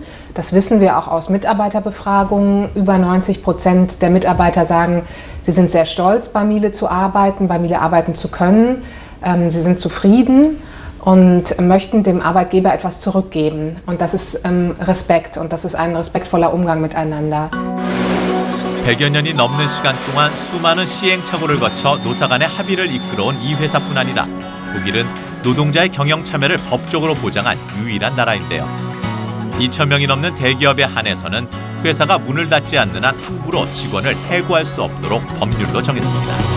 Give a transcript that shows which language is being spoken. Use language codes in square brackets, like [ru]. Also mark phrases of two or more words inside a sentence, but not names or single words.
[de] Das wissen wir auch aus Mitarbeiterbefragungen. Über 90% der Mitarbeiter sagen, sie sind sehr stolz, bei Miele zu arbeiten, bei Miele arbeiten zu können. Sie sind zufrieden und möchten dem Arbeitgeber etwas zurückgeben. Und das ist Respekt und das ist ein respektvoller Umgang miteinander. [ko] 100여 년이 넘는 시간 동안 수많은 시행착오를 거쳐 노사 간의 합의를 이끌어온 이 회사뿐 아니라 독일은 노동자의 경영 참여를 법적으로 보장한 유일한 나라인데요. 2,000명이 넘는 대기업에 한해서는 회사가 문을 닫지 않는 한 함부로 직원을 해고할 수 없도록 법률로 정했습니다.